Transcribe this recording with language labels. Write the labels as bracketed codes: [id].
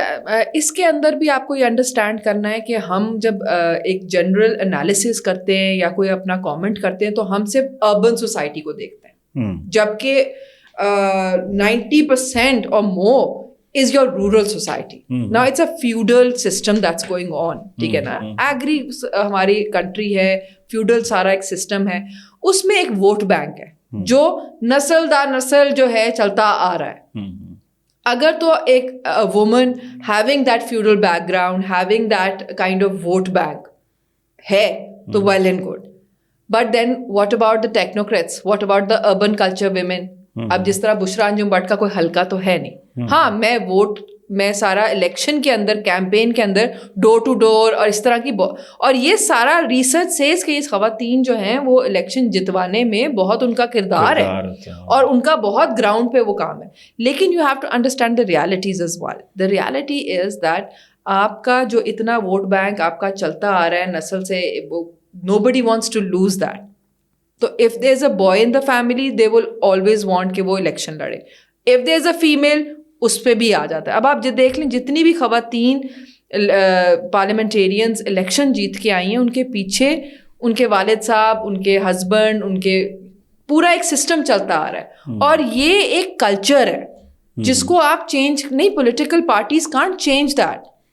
[ur] اچھا، اس کے اندر بھی آپ کو یہ انڈرسٹینڈ کرنا ہے کہ ہم جب ایک جنرل انالیسس کرتے ہیں یا کوئی اپنا کامنٹ کرتے ہیں تو ہم صرف اربن سوسائٹی کو دیکھتے ہیں، جبکہ 90% اور [en] more is your rural society. Now it's a feudal system that's going on. [ur] ٹھیک ہے نا، ایگری ہماری کنٹری ہے، فیوڈل سارا ایک سسٹم ہے، اس میں ایک ووٹ بینک ہے جو نسل در نسل جو ہے چلتا آ رہا ہے. اگر تو [en] ایک woman having that feudal background, [ur] having that kind of vote bank ہے تو well and good, [en] But then what about the technocrats, what about the urban culture women? [ur] اب جس طرح بشرا انجم بٹ کا کوئی حلقہ تو ہے نہیں، ہاں میں سارا الیکشن کے اندر، کیمپین کے اندر ڈور ٹو ڈور اور اس طرح کی، اور یہ سارا ریسرچ سیز کہ یہ خواتین جو ہیں وہ الیکشن جتوانے میں بہت ان کا کردار ہے اور ان کا بہت گراؤنڈ پہ وہ کام ہے. [en] لیکن you have to understand the realities as well. The reality is that [ur] آپ کا جو اتنا ووٹ بینک آپ کا چلتا آ رہا ہے نسل سے، [en] nobody wants to lose that. تو if there is a boy in the family they will always want [ur] کہ وہ الیکشن لڑے. [en] if there is a female [ur] اس پہ بھی آ جاتا ہے. اب آپ دیکھ لیں جتنی بھی خواتین پارلیمنٹیرینز الیکشن جیت کے آئی ہیں ان کے پیچھے ان کے والد صاحب، ان کے ہسبینڈ، ان کے پورا ایک سسٹم چلتا آ رہا ہے، اور یہ ایک کلچر ہے جس کو آپ چینج نہیں، [en] Political parties can't change that.